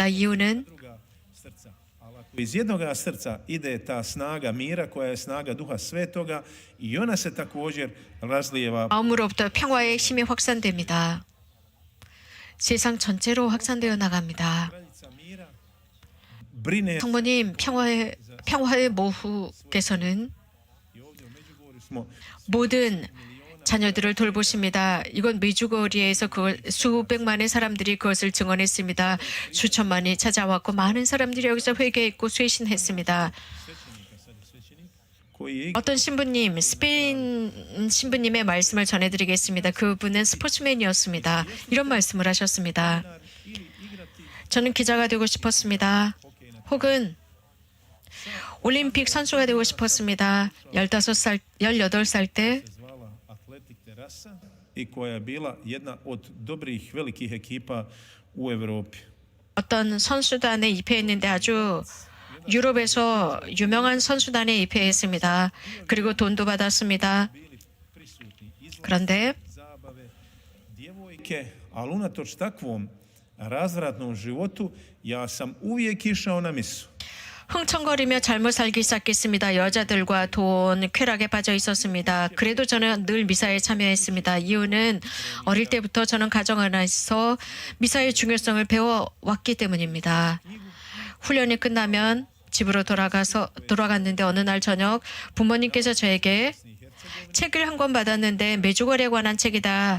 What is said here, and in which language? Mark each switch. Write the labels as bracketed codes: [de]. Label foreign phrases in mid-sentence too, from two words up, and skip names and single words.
[ko] 이유는 [hr] Druga srca. Ali ako iz jednoga srca ide ta snaga mira koja je snaga Duha Svetoga i ona se također razlijeva. [ko] 마음으로부터 평화의 힘이 확산됩니다. 세상 전체로 확산되어 나갑니다. [hr] Kraljica mira brine. [ko] 성모님 평화의 모후께서는 [hr] I ovdje u Međugorju smo [ko] 모든 자녀들을 돌보십니다. 이건 메주거리에서 수백만의 사람들이 그것을 증언했습니다. 수천만이 찾아왔고 많은 사람들이 여기서 회개했고 쇄신했습니다. [hr] koji je [ko] 어떤 신부님, 스페인 신부님의 말씀을 전해드리겠습니다. 그분은 스포츠맨이었습니다. 이런 말씀을 하셨습니다. 저는 기자가 되고 싶었습니다. 혹은 올림픽 선수가 되고 싶었습니다. 15살, 18살 때 [hr] se zvala Atletik Terasa i koja je bila jedna od dobrih velikih ekipa u Europi. [ko] 어떤 선수단에 입회했는데 아주 유럽에서 유명한 선수단에 입회했습니다. 그리고 돈도 받았습니다. [hr] Bili prisutni izvan [ko] 그런데 [hr] zabave djevojke, ali unatoč takvom razvratnom životu ja sam uvijek išao na misu. [ko] 흥청거리며 잘못 살기 시작했습니다. 여자들과 돈, 쾌락에 빠져 있었습니다. 그래도 저는 늘 미사에 참여했습니다. 이유는 어릴 때부터 저는 가정 안에서 미사의 중요성을 배워왔기 때문입니다. 훈련이 끝나면 집으로 돌아갔는데 어느 날 저녁 부모님께서 저에게 책을 한 권 받았는데 메주거리에 관한 책이다.